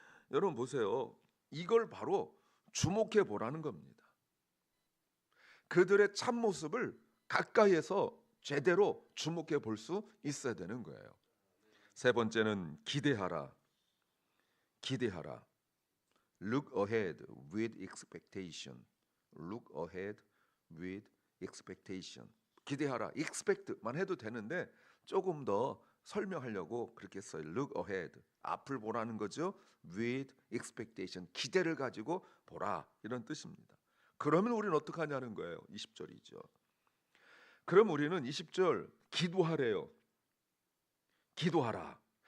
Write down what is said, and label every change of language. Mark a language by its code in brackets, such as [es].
[ko] 여러분 보세요. 이걸 바로 주목해 보라는 겁니다. 그들의 참모습을 가까이에서 제대로 주목해 볼 수 있어야 되는 거예요. 세 번째는 기대하라. 기대하라. [en] Look ahead with expectation. Look ahead with expectation. [ko] 기대하라. expect만 해도 되는데 조금 더 설명하려고 그렇게 써요. [en] Look ahead. [ko] 앞을 보라는 거죠. [en] With expectation. [ko] 기대를 가지고 보라. 이런 뜻입니다. 그러면 우리는 어떻게 하냐는 거예요. 20절이죠. 그럼 우리는 20절 기도하래요. 기도하라.